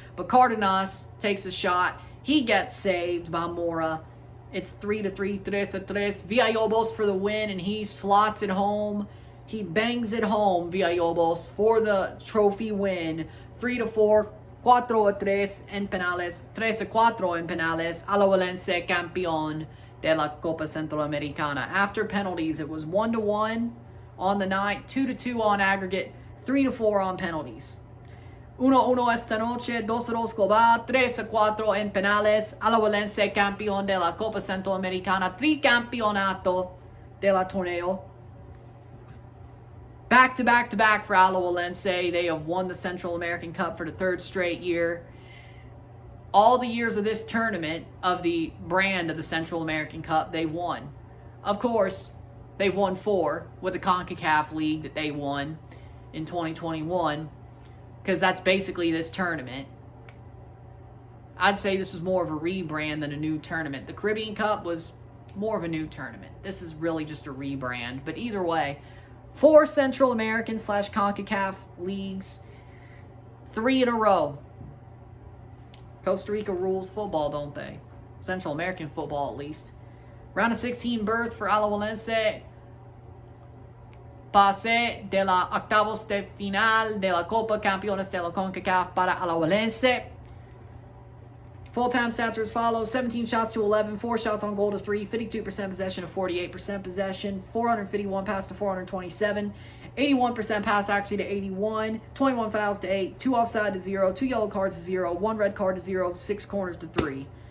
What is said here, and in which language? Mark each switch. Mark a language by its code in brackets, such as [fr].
[en] But Cardenas takes a shot. He gets saved by Mora. It's 3-3, 3-3. Villalobos for the win, and he slots it home. He bangs it home, Villalobos, for the trophy win. [es] 3-4, 4-3 en penales, 3-4 en penales. Alajuelense campeón de la Copa Centroamericana. [en] After penalties, it was 1-1 on the night, 2-2 on aggregate, 3-4 on penalties. [es] 1-1 esta noche, 2-2 global, 3-4 en penales. Alajuelense campeón de la Copa Centroamericana, tricampeonato de la torneo. [en] Back to back for Alajuelense. They have won the Central American Cup for the 3rd straight year. All the years of this tournament, of the brand of the Central American Cup, they've won. Of course, they've won 4 with the CONCACAF League that they won in 2021, because that's basically this tournament. I'd say this was more of a rebrand than a new tournament. The Caribbean Cup was more of a new tournament. This is really just a rebrand. But either way, 4 Central American / CONCACAF leagues, 3 in a row. Costa Rica rules football, don't they? Central American football, at least. Round of 16 berth for Alajuelense. [es] Pase de la octavos de final de la Copa Campeones de la CONCACAF para Alajuelense. [en] Full-time stats are as follows: 17 shots to 11, 4 shots on goal to 3, 52% possession to 48% possession, 451 pass to 427, 81% pass accuracy to 81, 21 fouls to 8, 2 offside to 0, 2 yellow cards to 0, 1 red card to 0, 6 corners to 3.